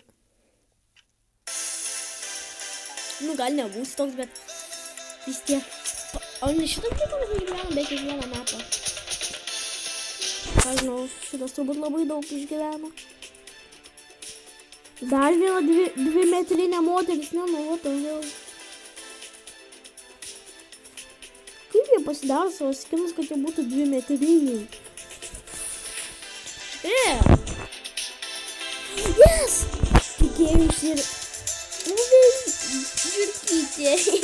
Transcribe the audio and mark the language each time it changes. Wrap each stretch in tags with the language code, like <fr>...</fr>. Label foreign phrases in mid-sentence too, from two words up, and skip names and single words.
<lt>Nu, gal nebūsi toks, bet vis tiek. O ne šitam kiekvieną išgyvena, bet kiekvieną mapą. Ką žinau, šitas turbūt labai daug išgyvena. Dar viena dvimetrinė moteris, ne, nu,</lt> <en>what the hell.</en> <lt>Kaip jie pasidaro savo skinus, kad jie būtų dvimetriniai? Yes! Tikėjausi ir... Žiurkytė.</lt>